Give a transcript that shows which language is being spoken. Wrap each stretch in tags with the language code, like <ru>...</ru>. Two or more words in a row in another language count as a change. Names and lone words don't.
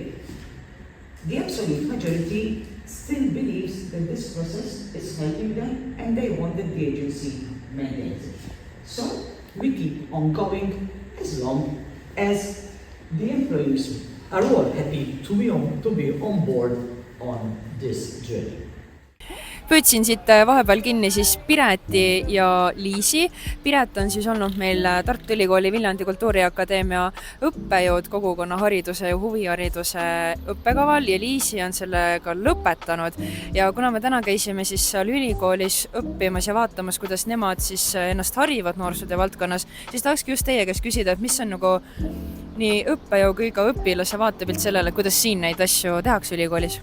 <en>The absolute majority still believes that this process is helping them and they want that the agency maintains it. So we keep on going as long as the employees are all happy to be on board on this journey.</en> <et>Püüdsin siit vahepeal kinni siis Pireti ja Liisi. Piret on siis olnud meil Tartu Ülikooli Viljandi Kultuuriakadeemia õppejõud kogukonna hariduse ja huvihariduse õppekaval ja Liisi on sellega lõpetanud. Ja kuna me täna käisime siis seal ülikoolis õppimas ja vaatamas, kuidas nemad siis ennast harivad noorsootöö valdkonnas, siis tahakski just teie käest küsida, et mis on nagu nii õppejõu kui ka õpilase vaatepilt sellele, kuidas siin neid asju tehakse ülikoolis?</et>